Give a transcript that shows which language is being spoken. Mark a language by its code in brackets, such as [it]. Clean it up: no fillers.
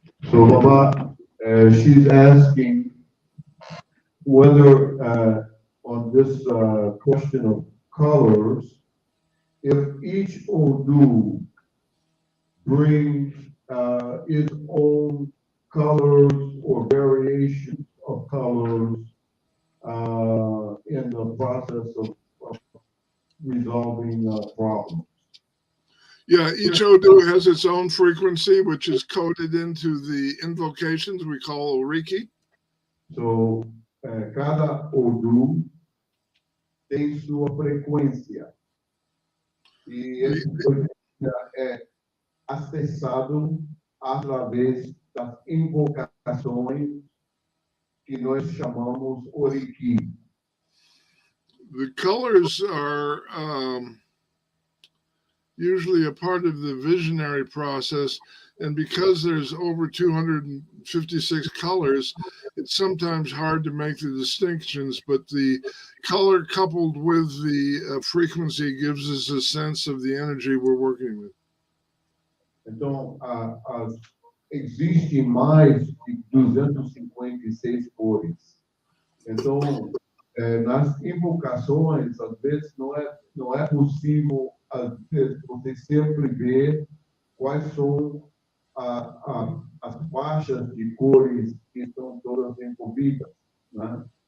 [en] So, Baba, she's asking whether on this question of colors, if each Odu brings its own colors or variations of colors in the process of resolving problems. Yeah, each Odu has its own frequency, which is coded into the invocations we call Oriki. [pt] So, cada Odu tem sua frequência. E essa frequência é acessado através das invocações que nós chamamos Oriki. [en] The colors are usually a part of the visionary process, and because there's over 256 colors, it's sometimes hard to make the distinctions, but the color coupled with the frequency gives us a sense of the energy we're working with. [pt] Então, existe mais de 256 cores. Então, nas invocações, às vezes, não é possível você sempre ver quais são as faixas de cores que estão todas envolvidas, né?